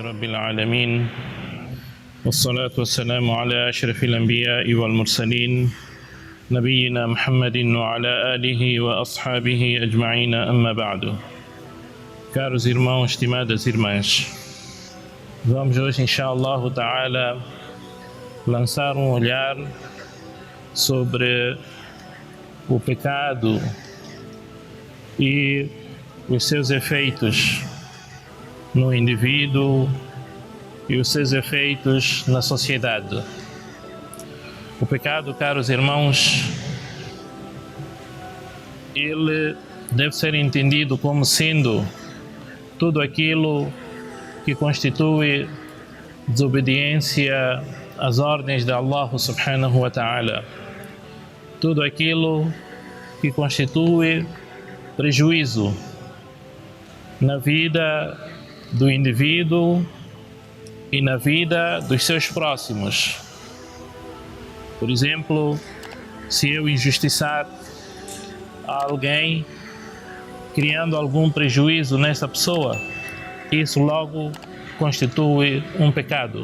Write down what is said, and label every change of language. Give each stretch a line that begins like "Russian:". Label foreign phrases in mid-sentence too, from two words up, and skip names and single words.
Arabic: العالمين والصلاة والسلام على أشرف الأنبياء والمرسلين نبينا محمد وعلى آله وأصحابه أجمعين أما بعد.
Portuguese: Caros irmãos, estimadas irmãs, vamos hoje,
Arabic: إن شاء الله تعالى,
Portuguese: lançar um olhar sobre o pecado e os seus efeitos no indivíduo e os seus efeitos na sociedade. O pecado, caros irmãos, ele deve ser entendido como sendo tudo aquilo que constitui desobediência às ordens de Allah
Arabic: سبحانه وتعالى.
Portuguese: Tudo aquilo que constitui prejuízo na vida do indivíduo e na vida dos seus próximos. Por exemplo, se eu injustiçar a alguém, criando algum prejuízo nessa pessoa, isso logo constitui um pecado.